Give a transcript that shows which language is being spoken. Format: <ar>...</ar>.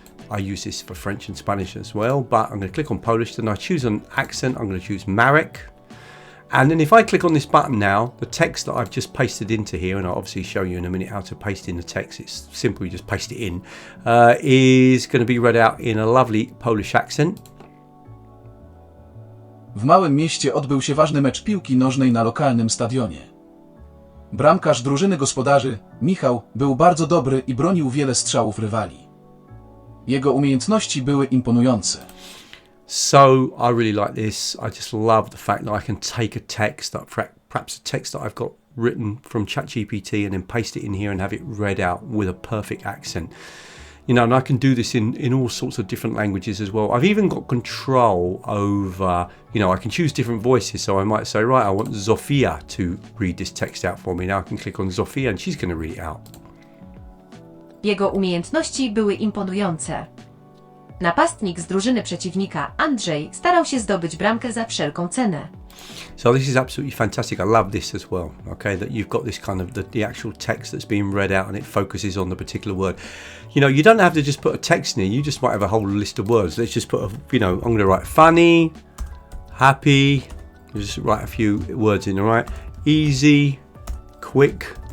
<en>I use this for French and Spanish as well, but I'm going to click on Polish, then I choose an accent. I'm going to choose Marek. And then if I click on this button now, the text that I've just pasted into here, and I'll obviously show you in a minute how to paste in the text, it's simple, you just paste it in, is going to be read out in a lovely Polish accent.</en> <pl>W małym mieście odbył się ważny mecz piłki nożnej na lokalnym stadionie. Bramkarz drużyny gospodarzy, Michał, był bardzo dobry i bronił wiele strzałów rywali. Jego umiejętności były imponujące.</pl> <en>So I really like this. I just love the fact that I can take a text, that perhaps a text that I've got written from ChatGPT, and then paste it in here and have it read out with a perfect accent. You know, and I can do this in all sorts of different languages as well. I've even got control over, you know, I can choose different voices. So I might say, right, I want Zofia to read this text out for me. Now I can click on Zofia and she's going to read it out.</en> <pl>Jego umiejętności były imponujące. Napastnik z drużyny przeciwnika, Andrzej, starał się zdobyć bramkę za wszelką cenę.</pl> <en>So this is absolutely fantastic. I love this as well. Okay, that you've got this kind of the actual text that's being read out and it focuses on the particular word. You know, you don't have to just put a text in here. You just might have a whole list of words. Let's just put a, you know, I'm going to write funny, happy. Just write a few words in. All right, easy, quick.</en>